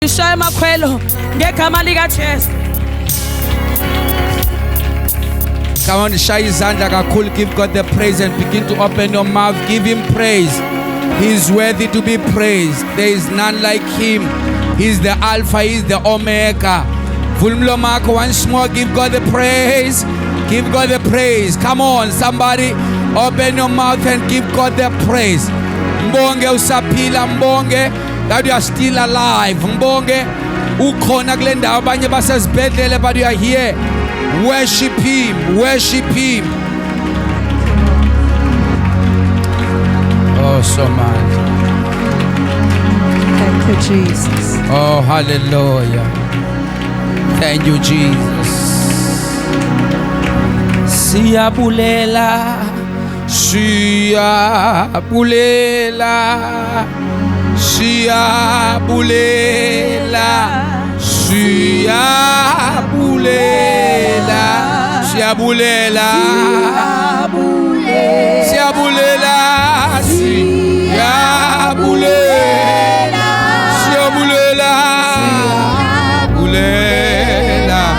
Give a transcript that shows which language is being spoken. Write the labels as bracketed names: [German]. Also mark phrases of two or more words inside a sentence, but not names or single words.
[Zulu] Shaya makhwelo ngegama lika Jesu. [English] Come on, [Zulu] shaya izandla kakhulu. [English] Give God the praise and begin to open your mouth. Give him praise. He is worthy to be praised. There is none like him. He is the Alpha, he is the Omega. Vulmlomako, once more, give God the praise. Give God the praise. Come on, somebody, open your mouth and give God the praise. [Zulu] Mbonge usapila, mbonge [English] that you are still alive. [Zulu] Mbonge ukhona kule ndawo abanye basezibhedlele, [English] but you are here. Worship him, worship him. Oh, so much. Thank you, Jesus. Oh, hallelujah. Thank you, Jesus. [Zulu] Siyabulela, siyabulela, siyabulela, siyabulela, siyabulela, siyabulela, siyabulela, siyabulela, bulela.